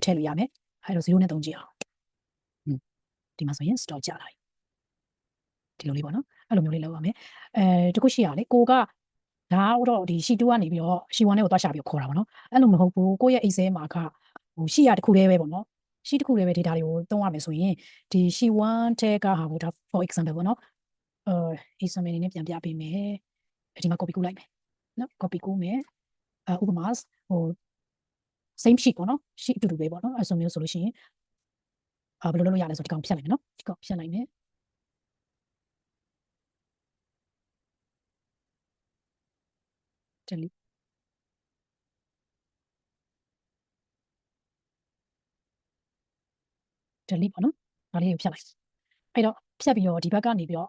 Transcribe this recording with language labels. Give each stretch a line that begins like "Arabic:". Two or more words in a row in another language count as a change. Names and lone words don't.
Burmese: ထည့်လို့ရမယ်အဲ့တော့0နဲ့သုံးကြည့်အောင်ဒီမှာဆိုရင် stock ကျလာပြီဒီလိုလေးပေါ့နော်အဲ့လိုမျိုးလေးလုပ်ရမယ်တခုရှိရလေကိုက ဒါတော့ဒီ C2 ကနေပြီးတော့ C1 နဲ့ကိုသွားရှာပြီးခေါ်တာပေါ့နော်အဲ့လိုမဟုတ်ဘူးကိုရဲ့ Excel မှာကရှိရတခုတည်းပဲပေါ့နော်ရှိတခုတည်းပဲ data တွေကိုသုံးရမယ်ဆိုရင်ဒီ C1 ထဲကဟာကိုဒါ
English: for example
Burmese: ပေါ့နော်example အနေနဲ့ပြန်ပြပေးမယ်ဒီမှာ copy ကူးလိုက်မယ်နော် copy ကူးမယ်ဥပမာ
English: same sheet
Burmese: ပေါ့နော် sheet အတူတူပဲပေါ့နော်အဲ့ဆိုမျိုးဆိုလို့ရှိရင်ဘယ်လိုလုပ်လို့ရလဲဆိုဒီကောင်ဖြတ်လိုက်မယ်နော်ဒီကောင်ဖြတ်လိုက်မယ် delete ပေါ့နော်ဒါလေးကိုဖြတ်လိုက်အဲ့တော့ဖြတ်ပြီးတော့ဒီဘက်ကနေပြီးတော့